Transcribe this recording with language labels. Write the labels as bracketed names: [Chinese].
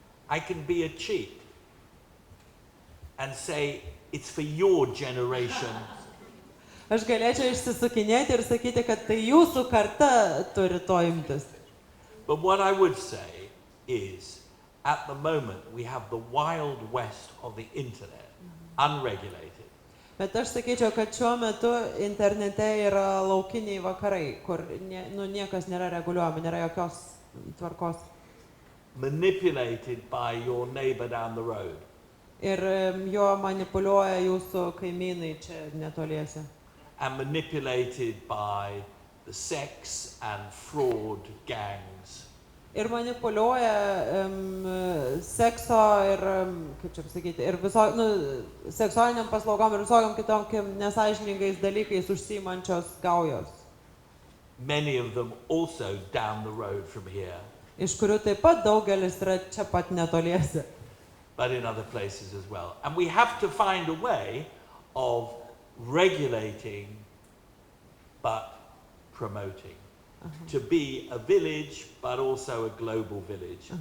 [English] I can be a cheat and say it's for your generation. [Lithuanian] Aš galėčiau išsisukinėti ir sakyti, kad tai jūsų karta turi to imtis. [English] But what I would say is, at the moment, we have the wild west of the internet, unregulated. [Lithuanian] Bet aš sakyčiau, kad šiuo metu internete yra laukiniai vakarai, kur niekas nėra reguliuojama, nėra jokios tvarkos. [English] Manipulated by your neighbor down the road. [Lithuanian] Ir jo manipuliuoja jūsų kaimynai čia netoliese. [English] and manipulated by the sex and fraud gangs. [Lithuanian] Ir manipuliuoja sekso ir, kaip čia pasakyti, ir seksualiniam paslaugom ir visokiam kitokiam nesąžiningais dalykais užsiimančios gaujos. [English] Many of them also down the road from here. [Lithuanian] Iš kurių taip pat daugelis yra čia pat netoliese. [English] But in other places as well. And we have to find a way of regulating but promoting. To be a village but also a global village.